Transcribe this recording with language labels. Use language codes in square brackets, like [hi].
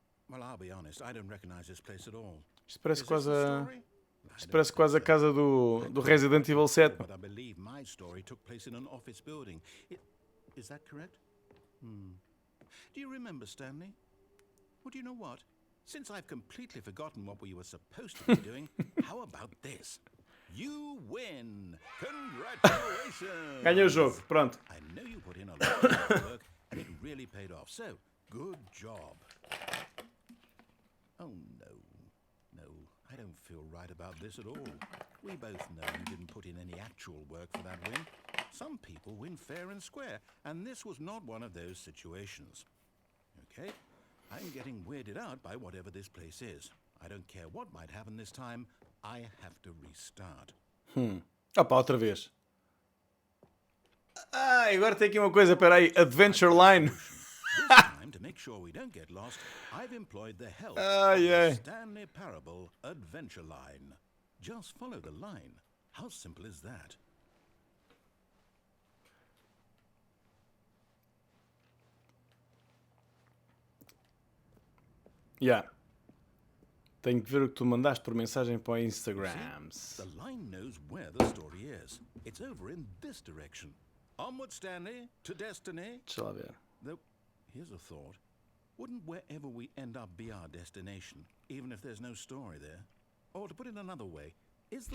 [en] Well, I'll be honest, I don't recognize this place at all. [pt] Isto parece [en] Is this [pt] quase [en] the [pt] a... [en] story? [pt] Isto parece quase a casa do Resident Evil 7. [en] But I believe my story took place in an office building. Is that correct? Do you remember, Stanley? Well, do you know what? Since I've completely forgotten what we were supposed to be doing, how about this? You win! Congratulations! [pt] Ganhei o jogo, pronto. [en] I know you put in a lot of hard work, and it really paid off. So, good job. Oh, no, I don't feel right about this at all. We both know you didn't put in any actual work for that win. Some people win fair and square, and this was not one of those situations. Okay, I'm getting weirded out by whatever this place is. I don't care what might happen this time, I have to restart. [pt] Outra vez. Agora tem aqui uma coisa, peraí, Adventure Line. [en] This time, to make sure we don't get lost, I've employed the help of the Stanley Parable Adventure Line. Just follow the line. How simple is that? [pt] Tenho que ver o que tu mandaste por mensagem para o Instagram. [en] The line knows where the story is. It's over in this direction. Onward, Stanley, to destiny. [pt] Deixa lá ver. [en] Though, here's a thought. Wouldn't wherever we end up be our destination, even if there's no story there? Or to put it another way, is the